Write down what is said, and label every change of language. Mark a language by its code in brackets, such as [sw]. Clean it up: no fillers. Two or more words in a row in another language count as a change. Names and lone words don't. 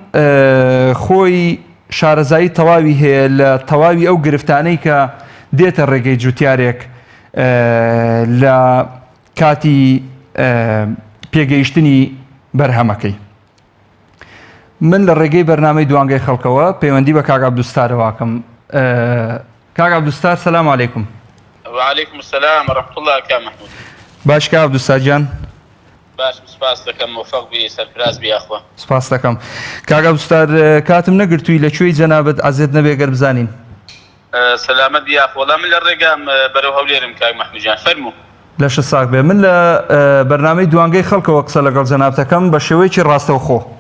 [ckb] خۆی شارەزایی تەواوی هەیە لە تەواوی ئەو گرفتانەی کە دێتە ڕێگەی جوتیارێک لە کاتی پێگەیشتنی بەرهەمەکەی من لە ڕێگەی بەرنامەی دوانگەی خەڵکەوە پەیوەندی بە کاک عەبدولستارەوەکەم کاک عەبدولستار [ar] سەلام عەلەیکوم وعليكم السلام ورحمة الله كا محمود [ckb] باش کاک عەبدولستار گیان باش سپاس دەکەم موفق بی سەرفراز بی ئەخوا سپاس دەکەم کاک عەبدولستار کاتم نەگرتووی لەکوێی جەنابەت ئازێت نەبێ گەر بزانین سەلامەت بی ئەخوا وەڵام من لە ڕێگام بەرەو هەولێرم کاک محمود جان فەرموو لەشە ساک بێ من لە بەرنامەی دوانگەی خەڵکەوە قسە لەگەڵ جەناب دەکەم بە شێوەیەکی ڕاستەوخۆ